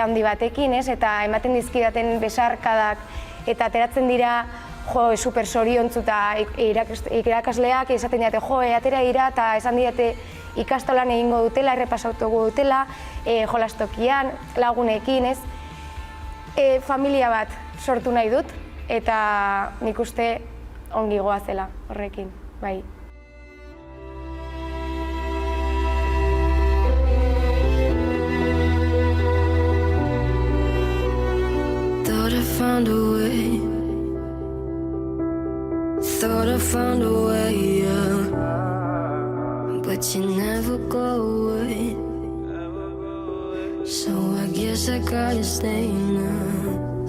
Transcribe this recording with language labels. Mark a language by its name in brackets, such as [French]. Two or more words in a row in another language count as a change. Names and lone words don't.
[Basque] handi batekin, eta ematen dizkidaten besarkadak, eta ateratzen dira super zoriontzu eta irakasleak esaten dira, atera dira eta esan didate ikastolan egingo dutela, errepasautuko dutela, jolastokian, lagunekin, familia bat sortu nahi dut, eta nik uste ongi goazela horrekin, bai. [English] Thought I found a way, thought I found a way, but you never go away, so I guess I gotta stay now.